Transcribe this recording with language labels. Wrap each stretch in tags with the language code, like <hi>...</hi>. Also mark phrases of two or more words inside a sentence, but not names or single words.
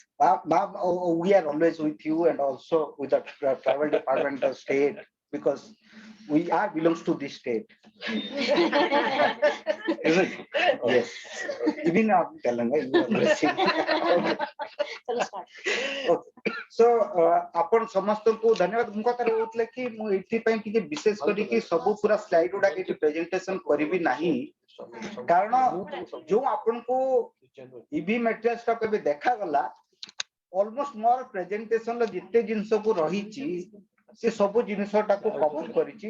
<en>Ma'am, we are always with you, and also with the travel department of state, because we are belongs to this state. Is it? Yes. Even Telangana, you are blessing. Chalo start.</en> <or>So ଆପଣ ସମସ୍ତଙ୍କୁ ଧନ୍ୟବାଦ। ମୁଁ କଥା କହୁଥିଲେ କି ମୁଁ ଏଥିପାଇଁ ଟିକେ ବିଶେଷ କରିକି ସବୁ ପୁରା ସ୍ଲାଇଡ୍ ଗୁଡା ଏଠି ପ୍ରେଜେଣ୍ଟେସନ କରିବି ନାହିଁ, କାରଣ ଯୋଉ ଆପଣଙ୍କୁ</or> <en>EV materials</en> <or>ଟା କେବେ ଦେଖାଗଲା, ଅଲମୋଷ୍ଟ ମୋର ପ୍ରେଜେଣ୍ଟେସନ ର ଯେତେ ଜିନିଷକୁ ରହିଛି ସେ ସବୁ ଜିନିଷଟାକୁ କଭର କରିଛି।</or>